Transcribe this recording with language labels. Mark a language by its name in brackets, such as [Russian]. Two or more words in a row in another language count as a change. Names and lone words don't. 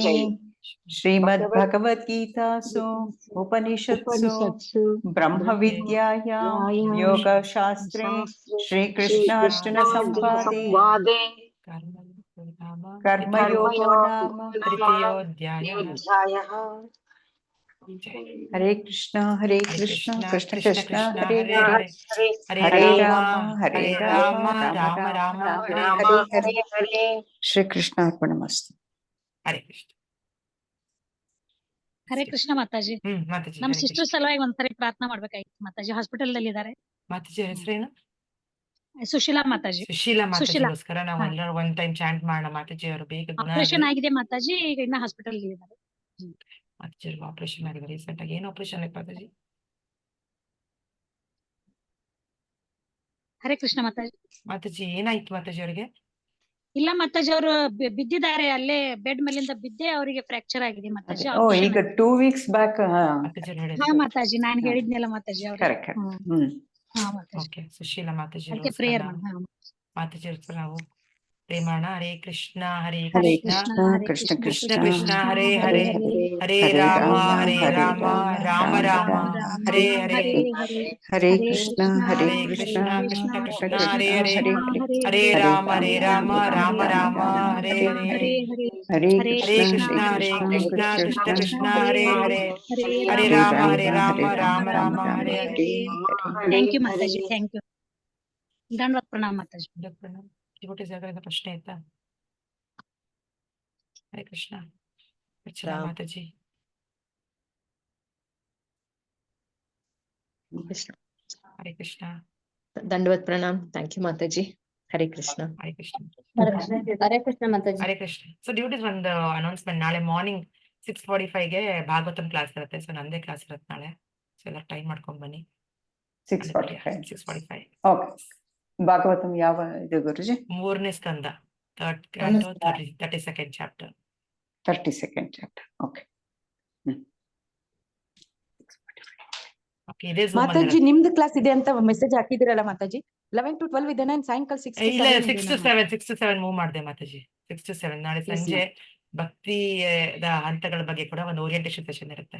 [Sanskrit] ಶ್ರೀಮದ್ ಭಗವದ್ಗೀತಾಸು ಉಪನಿಷತ್ಸು ಬ್ರಹ್ಮ ವಿದ್ಯಾಯಾಂ ಯೋಗಶಾಸ್ತ್ರೇ ಶ್ರೀಕೃಷ್ಣ ಅರ್ಜುನ ಸಂವಾದೆ ಕರ್ಮಯೋಗೋ ನಾಮ ತೃತೀಯೋಧ್ಯಾಯಃ. ಹರೇ ಕೃಷ್ಣ ಹರೇ ಕೃಷ್ಣ ಕೃಷ್ಣ ಕೃಷ್ಣ ಹರೇ ಹರೇ ಹರೇ ಹರೇ ಹರೇ ರಾಮ ಹರೇ ರಾಮ ರಾಮ ರಾಮ ಹರೇ ಹರೇ ಹರೇ. ಶ್ರೀ ಕೃಷ್ಣ ಅರ್ಪಣಮಸ್ತು. ಹರೇ ಕೃಷ್ಣ. ಹರೇ ಕೃಷ್ಣ ಮಾತಾಜಿ. [Kannada] ಮಾತಾಜಿ, ನಮ್ ಹರೇ ಸಿಸ್ಟರ್ ಕೃಷ್ಣ. ಸಲುವಾಗಿ ಒಂದ್ಸರಿ ಪ್ರಾರ್ಥನಾ ಮಾಡ್ಬೇಕಾಗಿತ್ತು ಮಾತಾಜಿ. ಹಾಸ್ಪಿಟಲ್ ದಲ್ಲಿ ಇದಾರೆ. ಮಾತಾಜಿ ಹೆಸರೇನು? ಸುಶೀಲಾ ಮಾತಾಜಿ. ಸುಶೀಲಾ ಸುಶೀಲಾ. ಮಾತಾಜಿಗೋಸ್ಕರ ನಾವು ಹಾ. ಎಲ್ಲರೂ 1 [English] time chant [Kannada] ಮಾಡೋಣ. ಮಾತಾಜಿ ಅವರು ಬೇಗ ಗುಣ ಆಪರೇಷನ್ ಆಗಲಿ. ಆಗಿದೆ ಮಾತಾಜಿ, ಈಗ ಇನ್ನ ಹಾಸ್ಪಿಟಲ್ ಇದ್ದಾರೆ. ಮಾತಾಜಿ ಆಪರೇಷನ್ ಆಗಿದೆ ರೀಸೆಂಟ್ ಆಗಿ. ಏನು ಆಪರೇಷನ್ ಆಯ್ತು ಮಾತಾಜಿ? [Sanskrit] ಹರೇ ಕೃಷ್ಣ ಮಾತಾಜಿ. [Kannada] ಮಾತಾಜಿ ಏನಾಯ್ತು ಮಾತಾಜಿ ಅವರಿಗೆ? ಇಲ್ಲ ಮಾತಾಜಿ, ಅವರು ಬಿದ್ದಿದ್ದಾರೆ ಅಲ್ಲೇ ಬೆಡ್ ಮೇಲಿಂದ ಬಿದ್ದೆ ಅವರಿಗೆ ಫ್ರಾಕ್ಚರ್ ಆಗಿದೆ ಮಾತಾಜಿ. ಓ, ಈಗ 2 [English] weeks back. [Kannada] ಮಾತಾಜಿ ಹಾ ಹೇಳಿದ್ರು. ಮಾತಾಜಿ, ನಾನ್ ಹೇಳಿದ್ನಲ್ಲ ಮಾತಾಜಿ ಅವ್ರಿಗೆ. ಕರೆಕ್ಟ್. ಹ್ಮ್. ಹಾ ಮಾತಾಜಿ. ಓಕೆ, ಸುಶೀಲಾ ಮಾತಾಜಿ ಅದಕ್ಕೆ ಪ್ರೇಯರ್ ಮಾಡಿ. ಮಾತಾಜಿ ನಾವು ಪ್ರೇ ಮಾಡೋಣ. [Sanskrit] ಹರೇ ಕೃಷ್ಣ ಹರೇ ಹರೇ ಕೃಷ್ಣ ಕೃಷ್ಣ ಕೃಷ್ಣ ಕೃಷ್ಣ ಕೃಷ್ಣ ಕೃಷ್ಣ ಹರೇ ಹರೇ ಹರೇ ರಾಮ ಹರೇ ರಾಮ ರಾಮ ರಾಮ ಹರೇ ಹರೇ. ಹರೇ ಕೃಷ್ಣ ಹರೇ ಹರೇ ಕೃಷ್ಣ ಕೃಷ್ಣ ಕೃಷ್ಣ ಕೃಷ್ಣ ಕೃಷ್ಣ ಹರೇ ಹರೇ ಹರೇ ಹರೇ ರಾಮ ರಾಮ ರಾಮ ಹರೇ ಹರೇ. ಹರೇ ಹರೇ ಕೃಷ್ಣ ಹರೇ ಕೃಷ್ಣ ಕೃಷ್ಣ ಕೃಷ್ಣ ಹರೇ ಹರೇ ಹರೇ ರಾಮ ರಾಮ ರಾಮ ಹರೇ ಹರೇ. [English] thank you ಮಾತಾಜಿ, thank you. [Sanskrit] ದಂಡವತ್ ಪ್ರಣಾಮ [English] ಮಾತಾಜಿ. [Kannada] ಡಿವೋಟಿ ಜಾಗರದ ಪ್ರಶ್ನೆ ಆಯ್ತಾ? [Sanskrit] ಹರೇ ಕೃಷ್ಣ. [Kannada] ಅರ್ಚನಾ ರಾಮ್. [Sanskrit] ಮಾತಾಜಿ. ಹರೇ ಕೃಷ್ಣ. ದಂಡವತ್ ಪ್ರಣಾಮ್. [English] thank you [Sanskrit] ಮಾತಾಜಿ. ಹರೇ ಕೃಷ್ಣ. ಹರೇ ಕೃಷ್ಣ. ಹರೇ ಕೃಷ್ಣ ಮಾತಾಜಿ. ಹರೇ ಕೃಷ್ಣ. [English] so duties [Kannada] ಒಂದು ಅನೌನ್ಸ್ಮೆಂಟ್, ನಾಳೆ ಮಾರ್ನಿಂಗ್ 6:45ಗೆ ಭಾಗವತಂ ಕ್ಲಾಸ್ ಇರುತ್ತೆ. ಸೊ ನಂದೇ ಕ್ಲಾಸ್ ಇರುತ್ತೆ ನಾಳೆ. ಸೊ ಎಲ್ಲ ಟೈಮ್ ಮಾಡ್ಕೊಂಡ್ ಬನ್ನಿ. 6:45. 6:45. ಓಕೆ. ಭಾಗವತಂ ಯಾವ ಇದು ಗುರುಜಿ? 3ನೇ ಸ್ಕಂದ, [English] 3rd canto, 32nd chapter. 32nd chapter. ಓಕೆ. [Kannada] ಓಕೆ, ಇದೇ Zoom ಅಲ್ಲಿ ಮಾತಾಜಿ ನಿಮ್ದು ಕ್ಲಾಸ್ ಇದೆ ಅಂತ ಮೆಸೇಜ್ ಹಾಕಿದಿರಲ್ಲ ಮಾತಾಜಿ. 11 to 12 ಇದೆನಾ? ಸಾಯಂಕಾಲ 6 to ಇಲ್ಲ 7 6 to 7 ಮೂವ್ ಮಾಡಿದೆ ಮಾತಾಜಿ. 6 to 7 ನಾಳೆ ಸಂಜೆ ಭಕ್ತಿದ ಹಂತಗಳ ಬಗ್ಗೆ ಕೂಡ ಒಂದು [English] orientation session [Kannada] ಇರುತ್ತೆ.